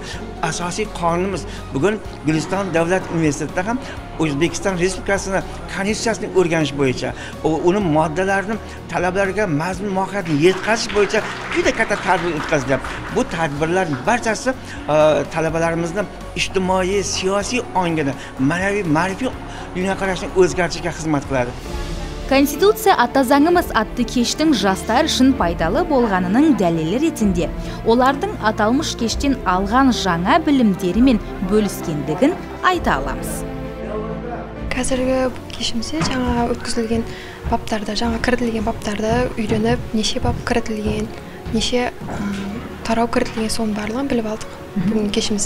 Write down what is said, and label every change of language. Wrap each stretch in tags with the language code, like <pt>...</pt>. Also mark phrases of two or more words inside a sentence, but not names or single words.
<uz>Asosiy qonunimiz bugun Guliston davlat universitetida ham O'zbekiston Respublikasining konstitutsiyasini o'rganish bo'yicha, uning moddalarini talabalarga mazmun mohiyatini yetkazish bo'yicha juda katta tadbir o'tkazilyapti. Bu tadbirlarning barchasi talabalarimizning ijtimoiy, siyosiy ongini, ma'naviy, ma'rifiy dunyoqarashini o'zgartirishga xizmat qiladi.</uz> <kk>Конституция ата заңымыз атты кештің жастар үшін пайдалы болғанының дәлелі ретінде, олардың аталмыш кештен алған жаңа білімдерімен бөліскендігін айта аламыз. Қазіргі кешімізде жаңа өткізілген баптарды, жаңа кірітілген баптарды үйреніп, неше бап кірітілген, неше тарау кірітілген соның барлығын біліп алдық бүгін кешімізде.</kk>